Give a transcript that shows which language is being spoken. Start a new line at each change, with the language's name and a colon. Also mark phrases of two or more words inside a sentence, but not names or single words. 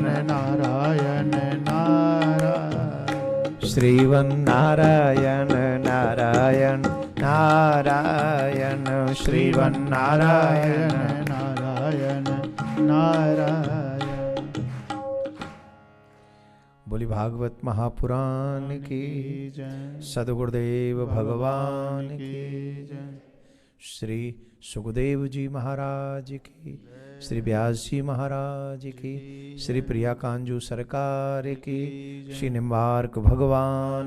Hindi: नारायण नारायण श्रीवन्नारायण नारायण नारायण श्रीवन्नारायण नारायण नारायण बोली भागवत महापुराण की जय सद्गुरुदेव भगवान की जय श्री सुखदेव जी महाराज की श्री व्यास जी महाराज की श्री प्रिया कांजू सरकार की श्री निम्बार्क भगवान